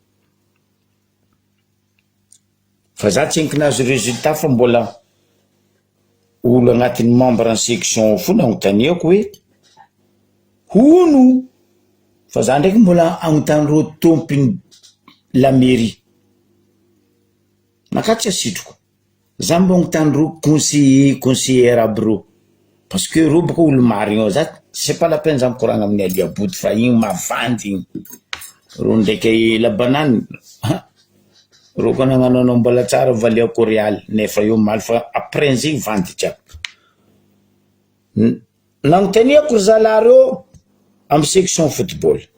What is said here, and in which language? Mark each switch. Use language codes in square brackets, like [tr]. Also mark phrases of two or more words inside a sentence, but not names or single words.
[mg] Fa za tsy enkinazy résultat fa mbola olo agnatin'ny membre ny section fo nanontaniako hoe hono, fa za ndraiky mbola anontany ro tompiny la mairie. Makatsy asitroko za mba anontany ro conseiller aby ro, parce que ro boko olo marigny za [fr] c'est pas la peine [mg] za mikoragna amin'ny Aliabody fa igny mavandy igny. Ro ndraiky la banane ro koa nagnano mbola tsara valiako Real nefa io mal fa après zay vandy jiaby. Nanontaniako zalareo amin'ny section football.